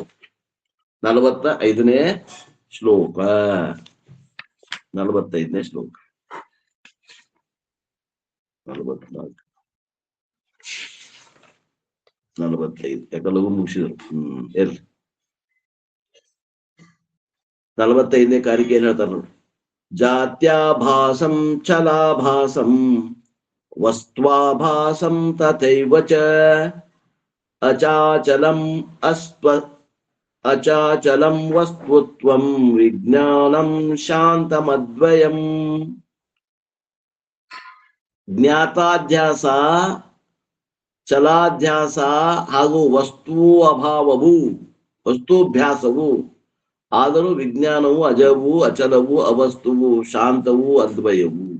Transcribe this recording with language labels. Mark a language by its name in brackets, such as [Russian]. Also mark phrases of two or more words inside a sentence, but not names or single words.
[Kannada] 45ನೇ ಶ್ಲೋಕ, 45ನೇ ಶ್ಲೋಕ, 44, 45 ಯಾಕಲ್ಲೂ ಮುಗಿಸಿದ್ರು. ಎಲ್ಲಿ 45ನೇ ಕಾರಿಕೆ ಏನ್ ಹೇಳ್ತಾರ ನೋಡಿ. [Sanskrit] ಜಾತ್ಯಾಭಾಸಂ ಚಲಾಭಾಸಂ ವಸ್ತ್ವಾಭಾಸಂ ತಥೈವ ಚ ಅಚಾಚಲಂ ಅಚಾಚಲಂ ವಸ್ತುತ್ವಂ ವಿಜ್ಞಾನಂ ಶಾಂತಮದ್ವಯಂ. [Kannada] ಜ್ಞಾತಾಧ್ಯಾಸ, ಚಲಾಧ್ಯಾಸ ಹಾಗೂ ವಸ್ತು ಅಭಾವವು, ವಸ್ತುಭ್ಯಾಸವು, ಆದರೂ ವಿಜ್ಞಾನವು ಅಜವು, ಅಚಲವು, ಅವಸ್ತುವು, ಶಾಂತವು, ಅದ್ವಯವು.